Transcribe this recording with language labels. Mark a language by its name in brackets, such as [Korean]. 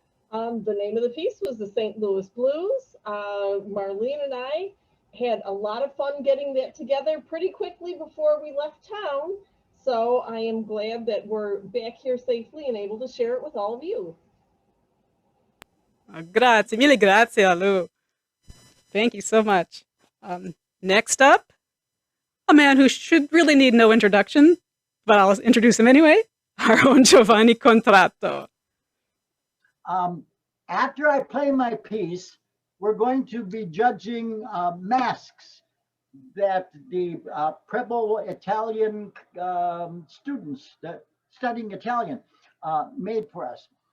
[English] The name of the piece was the St. Louis Blues. Marlene and I had a lot of fun getting that together pretty quickly before we left town. So I am glad that we're back here safely and able to share it with all of you. [Italian] Grazie, mille grazie, Lou. [English] Thank you so much. Next up, a man who should really need no introduction, but I'll introduce him anyway, our own Giovanni Contratto. After I play my piece, we're going to be judging masks that the Preble Italian students that studying Italian made for us.